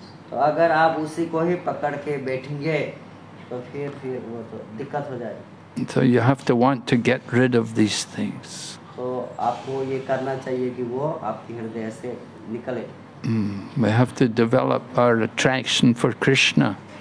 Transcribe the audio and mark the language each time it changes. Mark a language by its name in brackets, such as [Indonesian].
[Hindi] तो अगर आप उसी को ही पकड़ के बैठेंगे तो फिर वो तो दिक्कत हो जाएगी. [English] So you have to want to get rid of these things. [Hindi] तो आपको ये करना चाहिए कि वो आपके हृदय से निकले. [English] We have to develop our attraction for Krishna.